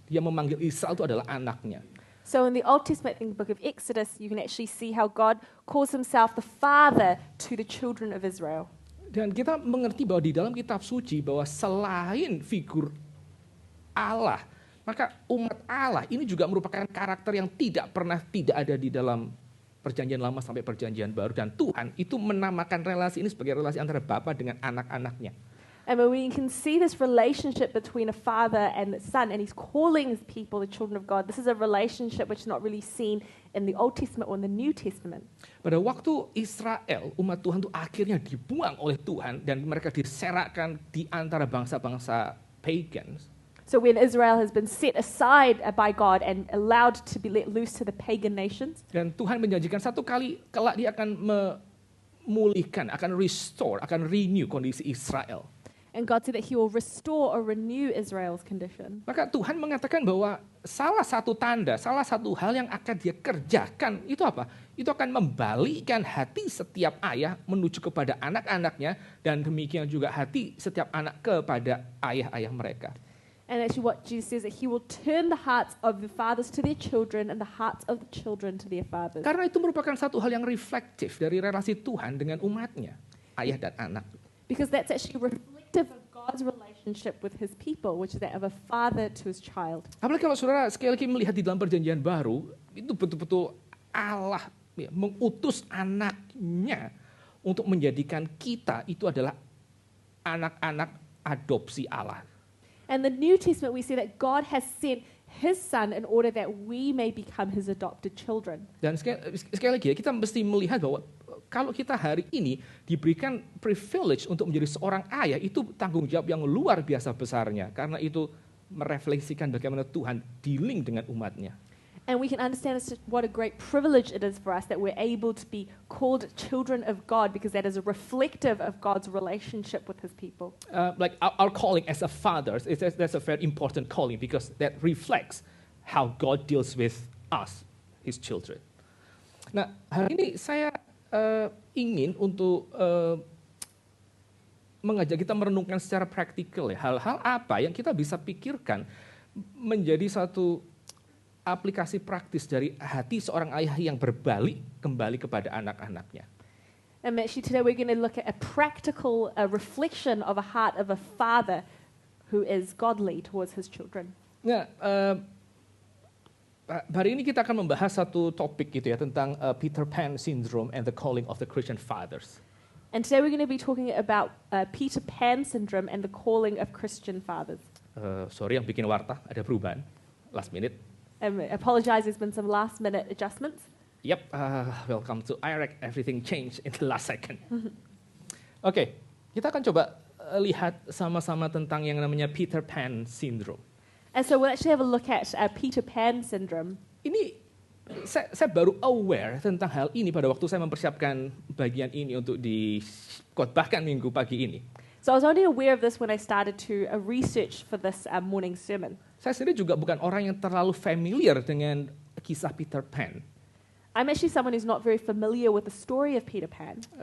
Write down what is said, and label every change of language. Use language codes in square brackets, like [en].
[id] Dia memanggil Israel itu adalah anaknya. [en] So in the Old Testament, in the book of Exodus, you can actually see how God calls himself the father to the children of Israel. [id] Dan kita mengerti bahwa di dalam kitab suci bahwa selain figur Allah, maka umat Allah ini juga merupakan karakter yang tidak pernah tidak ada di dalam Perjanjian Lama sampai Perjanjian Baru. Dan Tuhan itu menamakan relasi ini sebagai relasi antara Bapa dengan anak-anaknya. [en] And when we can see this relationship between a father and the son, and he's calling his people the children of God, this is a relationship which is not really seen in the Old Testament or in the New Testament. [id] Pada waktu Israel, umat Tuhan itu akhirnya dibuang oleh Tuhan dan mereka diserakkan di antara bangsa-bangsa pagans. [en] So when Israel has been set aside by God and allowed to be let loose to the pagan nations, [id] dan Tuhan menjanjikan satu kali kelak dia akan memulihkan, akan restore, akan renew kondisi Israel. [en] and God said that he will restore or renew Israel's condition. [id] Maka Tuhan mengatakan bahwa salah satu tanda, salah satu hal yang akan dia kerjakan itu apa? Itu akan membalikkan hati setiap ayah menuju kepada anak-anaknya dan demikian juga hati setiap anak kepada ayah-ayah mereka. [en] And actually what Jesus says that he will turn the hearts of the fathers to their children and the hearts of the children to their fathers. [id] Karena itu merupakan satu hal yang reflektif dari relasi Tuhan dengan umatnya, ayah dan anak. [en] Because that's actually reflective of God's relationship with his people, which is that of a father to his child. [id] Apalagi kalau saudara sekali lagi melihat di dalam Perjanjian Baru, itu betul-betul Allah mengutus anaknya untuk menjadikan kita itu adalah anak-anak adopsi Allah. [en] And the New Testament we see that God has sent his son in order that we may become his adopted children. [id] Dan sekali lagi ya, kita mesti melihat bahwa kalau kita hari ini diberikan privilege untuk menjadi seorang ayah, itu tanggung jawab yang luar biasa besarnya. Karena itu merefleksikan bagaimana Tuhan dealing dengan umatnya. [en] And we can understand what a great privilege it is for us that we're able to be called children of God, because that is a reflective of God's relationship with his people. Like our calling as a father, that's a very important calling because that reflects how God deals with us, his children. [id] Nah, hari ini saya ingin untuk mengajak kita merenungkan secara praktikal ya, hal-hal apa yang kita bisa pikirkan menjadi satu aplikasi praktis dari hati seorang ayah yang berbalik kembali kepada anak-anaknya. [en] And actually today we're going to look at a practical reflection of a heart of a father who is godly towards his children. [id] Nah, hari ini kita akan membahas satu topik gitu ya tentang [en] Peter Pan syndrome and the calling of the Christian fathers. And today we're going to be talking about Peter Pan syndrome and the calling of Christian fathers. [id] Sorry yang bikin warta, ada perubahan last minute. [en] I apologize, there's been some last minute adjustments. Yep, welcome to IREC, everything changed in the last second. [id] Oke, kita akan coba lihat sama-sama tentang yang namanya Peter Pan syndrome. [en] And so we'll actually have a look at Peter Pan syndrome. [id] Ini saya baru aware tentang hal ini pada waktu saya mempersiapkan bagian ini untuk dikhotbahkan minggu pagi ini. [en] So I was only aware of this when I started to research for this morning sermon. [id] Saya sendiri juga bukan orang yang terlalu familiar dengan kisah Peter Pan. [en] I'm actually someone who's not very familiar with the story of Peter Pan.